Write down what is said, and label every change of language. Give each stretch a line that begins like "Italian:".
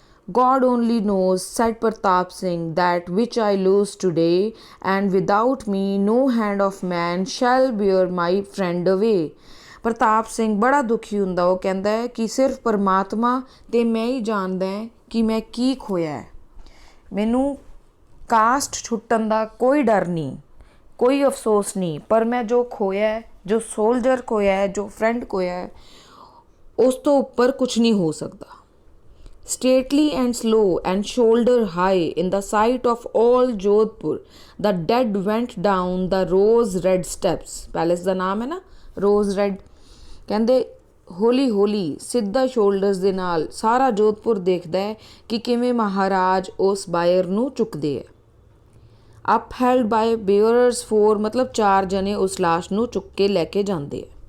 English: God only knows, said Pratap Singh, that which I lose today, and without me no hand of man shall bear my friend away.
Punjabi: ਪ੍ਰਤਾਪ ਸਿੰਘ ਬੜਾ ਦੁਖੀ ਹੁੰਦਾ। ਉਹ ਕਹਿੰਦਾ ਹੈ ਕਿ ਸਿਰਫ ਪਰਮਾਤਮਾ ਅਤੇ ਮੈਂ ਹੀ ਜਾਣਦਾ ਹੈ ਕਿ ਮੈਂ ਕੀ ਖੋਇਆ ਹੈ। ਮੈਨੂੰ ਕਾਸਟ ਛੁੱਟਣ ਦਾ ਕੋਈ ਡਰ ਨਹੀਂ, ਕੋਈ ਅਫਸੋਸ ਨਹੀਂ, ਪਰ ਮੈਂ ਜੋ ਖੋਇਆ ਹੈ, ਜੋ ਸੋਲਜਰ ਖੋਇਆ ਹੈ, ਜੋ ਫਰੈਂਡ ਖੋਇਆ ਹੈ, ਉਸ ਤੋਂ ਉੱਪਰ ਕੁਛ ਨਹੀਂ ਹੋ ਸਕਦਾ।
English: Stately and slow and shoulder high in the sight of all Jodhpur, the dead went down the rose-red steps.
Punjabi: Palace ਦਾ ਨਾਮ ਹੈ ਨਾ rose red। ਕਹਿੰਦੇ ਹੌਲੀ ਹੌਲੀ ਸਿੱਧਾ ਸ਼ੋਲਡਰਸ ਦੇ ਨਾਲ ਸਾਰਾ ਜੋਧਪੁਰ ਦੇਖਦਾ ਹੈ ਕਿ ਕਿਵੇਂ ਮਹਾਰਾਜ ਉਸ ਬਾਇਰ ਨੂੰ ਚੁੱਕਦੇ ਹੈ।
English: upheld by bearers 4,
Punjabi: ਮਤਲਬ 4 ਜਣੇ ਉਸ ਲਾਸ਼ ਨੂੰ ਚੁੱਕ ਕੇ ਲੈ ਕੇ ਜਾਂਦੇ ਹੈ।